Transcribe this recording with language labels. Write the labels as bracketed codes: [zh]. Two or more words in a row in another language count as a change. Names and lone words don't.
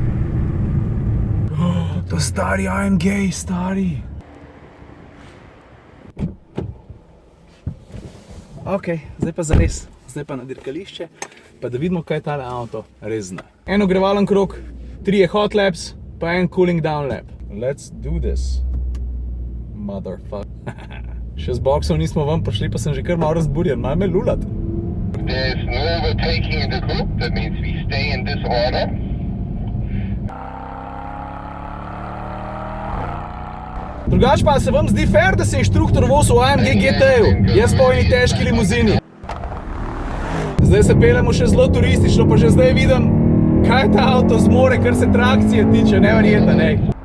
[sl] To stari AMG, stari. Ok, zdaj pa zares. Zdaj pa na dirkališče, pa da vidimo, kaj tale avto res zna. En ogrevalen krog, 3 [en] hot laps, [sl] pa en [en] cooling down lap. Let's do this. Motherfucker. [sl] Še z boksov nismo ven prišli, pa sem že kar malo razburjen, malo me lulat. [en] There's no overtaking in the group, that means we stay in this order. [sl] Drugač pa se vam zdi fair, da se inštruktor vozil v AMG GT-ju, jaz pa v eni težki limuzini. Zdaj se peljemo še zelo turistično, pa že zdaj vidim, kaj ta avto zmore, kar se trakcije tiče, neverjetno, ne.